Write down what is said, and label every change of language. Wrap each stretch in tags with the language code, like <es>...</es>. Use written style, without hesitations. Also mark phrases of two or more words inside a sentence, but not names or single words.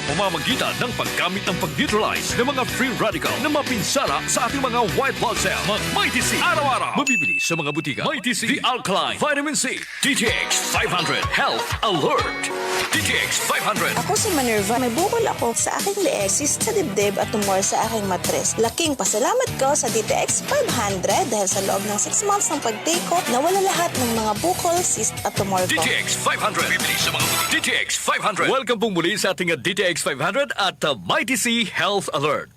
<tl>pamamagitan ng paggamit ng pag-neutralize ng mga</tl> <en>free radical</en> <tl>na mapinsala sa ating mga</tl> <en>white blood cell.</en> <tl>Mag-Mighty C araw-araw. Mabibili sa mga butika. Mighty C, The Alkaline, Vitamin C, DTX 500, Health Alert. DTX 500. Ako si Manerva. May bukol ako sa aking leeg, cyst sa dibdib at tumor sa aking matres. Laking pasalamat ko sa DTX 500 dahil sa loob ng 6 months ng pag-take ko, nawala lahat ng mga bukol, cyst at tumor ko. DTX 500. Bibili sa mga butika. DTX 500. Welcome pong muli sa ating DTX 500 at Mighty C Health Alert.</tl>